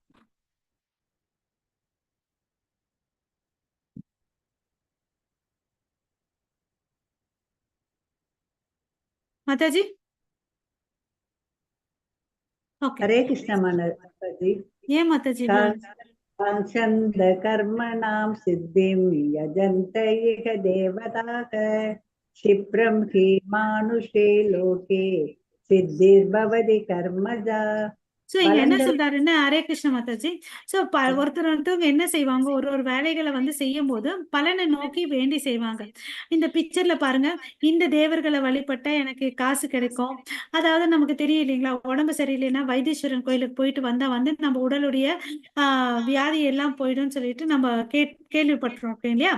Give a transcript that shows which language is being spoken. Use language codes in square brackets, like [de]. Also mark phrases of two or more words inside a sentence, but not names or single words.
[ta] மாதாஜி. ஓகே, ஹரே கிருஷ்ண மாதாஜி. ஏன் மாதாஜி? [sa] काङ्क्षन्तः कर्मणां सिद्धिं यजन्त इह देवताः क्षिप्रं हि मानुषे लोके सिद्धिर्भवति कर्मजा. [ta] சோ இங்க என்ன சொல்றாருன்னா, ஹரே கிருஷ்ண மாதாஜி. சோ ஒருத்தவங்க என்ன செய்வாங்க, ஒரு வேலைகளை வந்து செய்யும் போது பலனை நோக்கி வேண்டி செய்வாங்க. இந்த பிக்சர்ல பாருங்க, இந்த தேவர்களை வழிபட்டா எனக்கு காசு கிடைக்கும். அதாவது நமக்கு தெரியும் இல்லைங்களா, உடம்பு சரியில்லைன்னா வைத்தீஸ்வரன் கோயிலுக்கு போயிட்டு வந்தா வந்து நம்ம உடலுடைய வியாதி எல்லாம் போயிடும்னு சொல்லிட்டு நம்ம கேள்விப்பட்டிருக்கோம் இல்லையா?